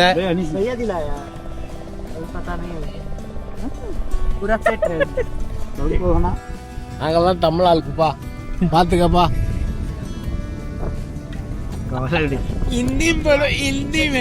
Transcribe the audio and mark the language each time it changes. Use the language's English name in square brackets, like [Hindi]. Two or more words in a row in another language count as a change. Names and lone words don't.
[Hindi] भैया दिलाया पता नहीं पूरा सेट है [Tamil] நாங்கெல்லாம் தமிழ் ஆளுக்குப்பா பாத்துக்கப்பா [Hindi] हिंदी में बोलो, हिंदी में।